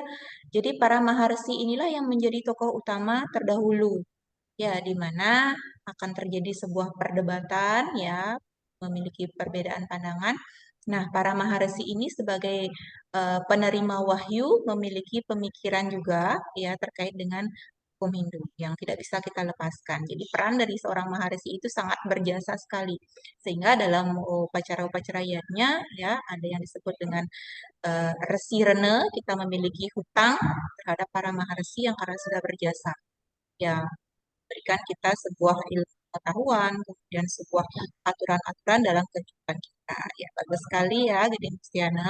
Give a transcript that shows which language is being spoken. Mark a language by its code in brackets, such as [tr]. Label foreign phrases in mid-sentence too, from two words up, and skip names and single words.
[id] Jadi para maharesi inilah yang menjadi tokoh utama terdahulu, ya, di mana akan terjadi sebuah perdebatan, ya, memiliki perbedaan pandangan. Nah, para maharesi ini sebagai penerima wahyu memiliki pemikiran juga, ya, terkait dengan hukum Hindu yang tidak bisa kita lepaskan. Jadi peran dari seorang maharesi itu sangat berjasa sekali. Sehingga dalam upacara-upacara yatnya, ya, ada yang disebut dengan resi rene, kita memiliki hutang terhadap para maharesi yang karena sudah berjasa. Ya, berikan kita sebuah ilmu pengetahuan, kemudian sebuah aturan-aturan dalam kehidupan kita. Ya, bagus sekali ya, Gede Mustiana.